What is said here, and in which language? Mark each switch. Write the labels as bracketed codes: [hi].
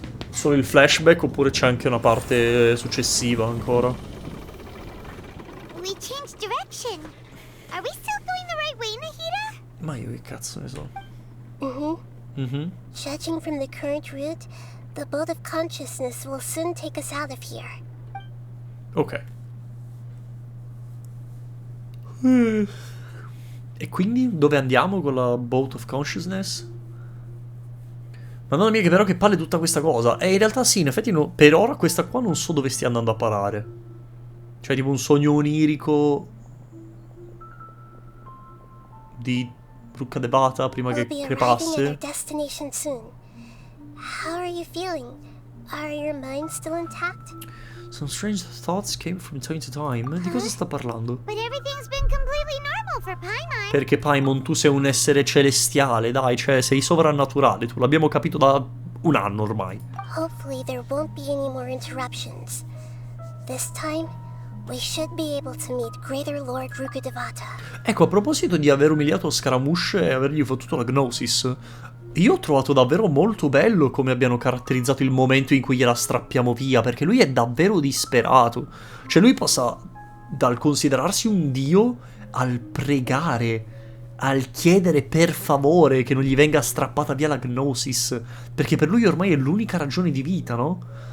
[it] Solo il flashback oppure c'è anche una parte successiva ancora. [en] We changed direction. Are we still going the right way, Nahida? [it] Ma io che cazzo ne so. [en] Judging from the current route, the boat of consciousness will soon take us out of here. [it] Ok. E quindi dove andiamo con la Boat of Consciousness? Madonna mia, che però che palle tutta questa cosa. E in realtà sì, in effetti no, per ora questa qua non so dove stia andando a parare. Cioè tipo un sogno onirico di Rucca de Bata prima che [en] We'll be arriving at our [it] crepasse. [en] destination soon. How are you feeling? Are your minds still intact? Some strange thoughts came from time to time. [it] Di cosa sta parlando? [en] But everything's been completely normal for Paimon. [it] Perché Paimon, tu sei un essere celestiale, dai, cioè sei sovrannaturale, tu l'abbiamo capito da un anno ormai. [en] Hopefully there won't be any more interruptions. This time, we should be able to meet Greater Lord Rukkhadevata. [it] Ecco, a proposito di aver umiliato Scaramouche e avergli fottuto la Gnosis, io ho trovato davvero molto bello come abbiano caratterizzato il momento in cui gliela strappiamo via, perché lui è davvero disperato. Cioè lui passa dal considerarsi un dio al pregare, al chiedere per favore che non gli venga strappata via la Gnosis, perché per lui ormai è l'unica ragione di vita, no?